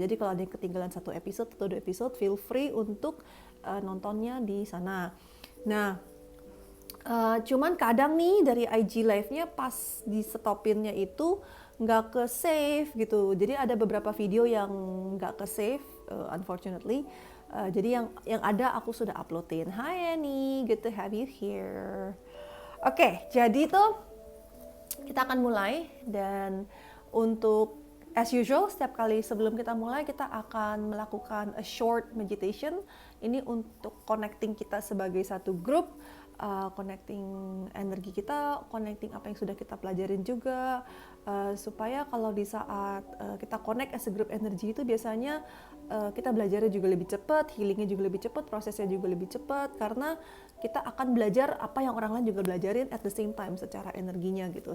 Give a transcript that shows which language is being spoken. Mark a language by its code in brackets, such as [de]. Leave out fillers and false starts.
[id] Jadi kalau ada yang ketinggalan satu episode atau 2 episode, [en] feel free [id] untuk nontonnya di sana. Nah, cuman kadang nih dari IG live-nya pas di stopinnya itu nggak ke save gitu. Jadi ada beberapa video yang nggak ke save, [en] unfortunately. [id] Jadi yang ada aku sudah uploadin. [en] Hi Annie, good to have you here. [id] Oke, jadi tuh kita akan mulai, dan untuk [en] As usual, [id] setiap kali sebelum kita mulai, kita akan melakukan [en] a short meditation. [id] Ini untuk connecting kita sebagai satu grup, connecting energi kita, connecting apa yang sudah kita pelajarin juga, supaya kalau di saat kita [en] connect as a group [id] energi itu biasanya kita belajarnya juga lebih cepat, healingnya juga lebih cepat, prosesnya juga lebih cepat, karena kita akan belajar apa yang orang lain juga belajarin [en] at the same time [id] secara energinya gitu.